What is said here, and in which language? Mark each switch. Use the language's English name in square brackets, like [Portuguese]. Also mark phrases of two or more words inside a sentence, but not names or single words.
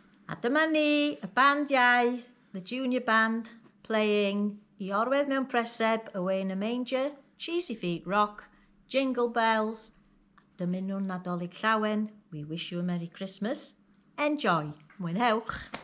[Welsh] A dyma ni, y bandiau, [English] the junior band, playing I Orwedd Mewn Preseb, Away in a Manger, Cheesy Feet Rock, Jingle Bells, [Welsh] dymun nhw'n Nadolig Llawen, [English] we wish you a Merry Christmas. Enjoy, [Welsh] mwynhewch.